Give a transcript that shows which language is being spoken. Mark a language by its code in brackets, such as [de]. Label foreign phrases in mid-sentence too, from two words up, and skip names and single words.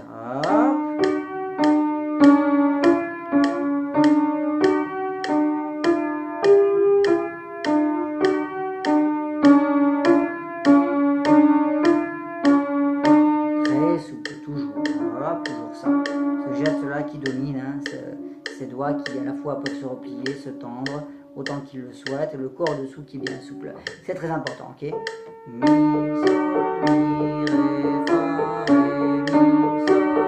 [fr] Hop. Très souple, toujours. Hop, toujours ça. Ce geste-là qui domine, hein, ces doigts qui à la fois peuvent se replier, se tendre, autant qu'ils le souhaitent, et le corps dessous qui est bien souple. C'est très important, ok? Mi, sol, mi, ré, fa, ré, mi, sol,